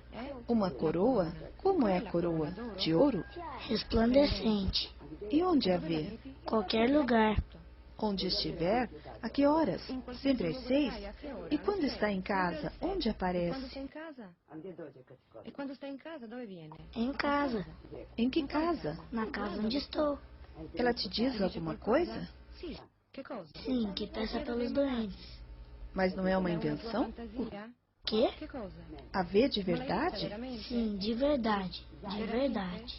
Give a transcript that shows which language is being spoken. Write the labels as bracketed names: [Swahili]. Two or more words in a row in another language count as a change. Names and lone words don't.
[Portuguese] Uma coroa? Como é a coroa? De ouro? resplandecente. E onde a vê? Qualquer lugar. Onde estiver? A que horas? Sempre às 6? E quando está em casa, onde aparece? E quando está em casa, [Italian] dove viene? [Portuguese] Em casa, Em que casa? na casa onde estou. Ela te diz alguma coisa? [Italian] Sì, che cosa? [Portuguese] Sim, que peça pelos doentes. Mas não é uma invenção? Fantasia? Quê? [Italian] Che cosa? [Portuguese] A vê de verdade? [Italian] Veramente? [Portuguese] Sim, de verdade. De verdade.